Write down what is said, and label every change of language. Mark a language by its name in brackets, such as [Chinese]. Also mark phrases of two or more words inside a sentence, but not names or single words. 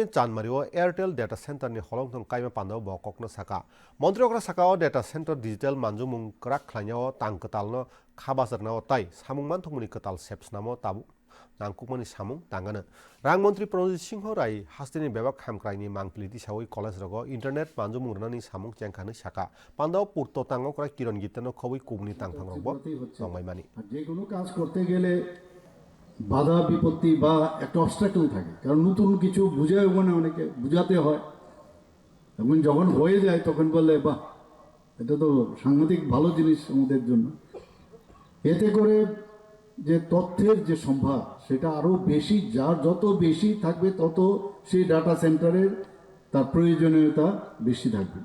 [Kok Borok] चानमारियाव एयारटेल डेटा सेन्टरनि हलंथं काइमा पान्दाव बककनो साका मन्त्रिफ्रा साकाव [English] data center digital [Kok Borok] मानजुमुं क्राक ख्लाइनाव तांकतालनो खाबाजारनाव ताइ सामुंमान थंमुनि कताल सेप्सनामो ताबु नांगुकमानि सामुं तांगानो रां मन्त्रि प्रनजित सिंह राय हास्तिनि बेबाक खामक्राइनि मांप्लिति सावै कलेज रगो इंटरनेट मानजुमुं रनानि सामुं चेंखानो साका पान्दाव पुर्तो तांगाव क्राय किरण गीतनो खबै कुबनि तांफांरबो दंमाइमानि [Bangla] যে কোনো কাজ করতে গেলে বাধা বিপত্তি বা একটা অবস্ট্রাকল থাকে, কারণ নতুন কিছু বুঝায় মানে অনেকে বুঝাতে হয়, এবং যখন হয়ে যায় তখন বললে বাহ, এটা তো সাংঘাতিক ভালো জিনিস আমাদের জন্য। এতে করে যে তথ্যের যে সম্ভার সেটা আরো বেশি, যার যত বেশি থাকবে তত সেই ডাটা সেন্টারের তার প্রয়োজনীয়তা বেশি থাকবে।